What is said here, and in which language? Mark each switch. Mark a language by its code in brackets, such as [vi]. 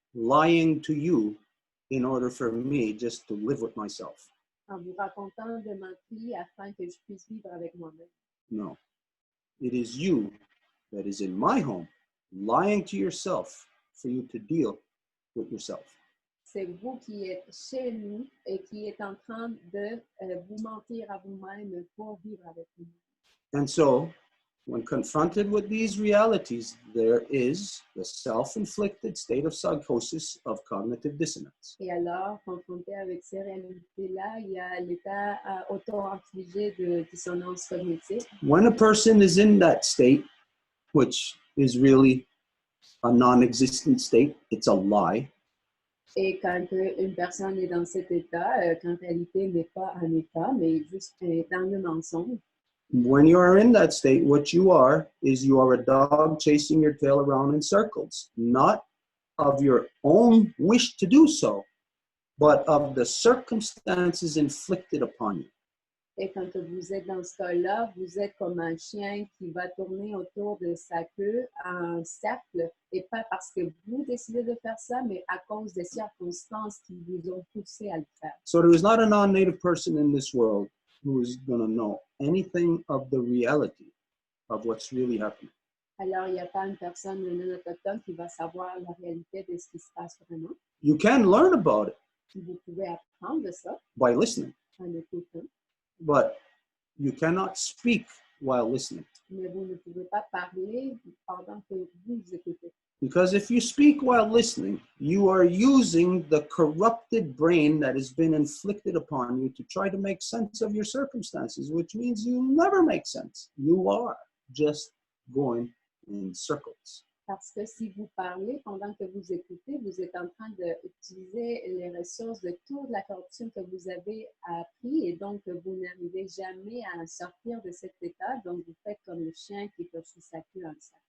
[en] lying to you in order for me just to live with myself. [fr] en vous racontant de mentir afin que je puisse vivre avec moi-même. [en] No. It is you that is in my home lying to yourself for you to deal with yourself. [fr] C'est vous qui êtes chez nous et qui êtes en train de vous mentir à vous-même pour vivre avec vous. [en] And so, when confronted with these realities, there is the self-inflicted state of psychosis of cognitive dissonance. [fr] Et alors, confronté avec ces réalités-là, il y a l'état auto-infligé de dissonance cognitive. [en] When a person is in that state, which is really a non-existent state, it's a lie. [fr] Et quand une personne est dans cet état, qu'en réalité n'est pas un état, mais juste dans le mensonge, [en] When you are in that state, what you are is you are a dog chasing your tail around in circles, not of your own wish to do so, but of the circumstances inflicted upon you. [fr] et quand vous êtes dans ce cas-là, vous êtes comme un chien qui va tourner autour de sa queue en cercle, et pas parce que vous décidez de faire ça, mais à cause des circonstances qui vous ont poussé à le faire. [en] So there is not a non-native person in this world who is going to know anything of the reality of what's really happening. [fr] Alors, il n'y a pas une personne non autochtone qui va savoir la réalité de ce qui se passe vraiment. [en] You can learn about it [fr] Vous pouvez apprendre de ça [en] by listening, [fr] en écoutant, [en] but you cannot speak while listening. [fr] mais vous ne pouvez pas parler pendant que vous écoutez. [en] Because if you speak while listening, you are using the corrupted brain that has been inflicted upon you to try to make sense of your circumstances, which means you never make sense. You are just going in circles. [fr] Parce que si vous parlez pendant que vous écoutez, vous êtes en train d'utiliser les ressources de toute la corruption que vous avez appris, et donc vous n'arrivez jamais à sortir de cet état. Donc vous faites comme le chien qui poursuit sa queue en cercle.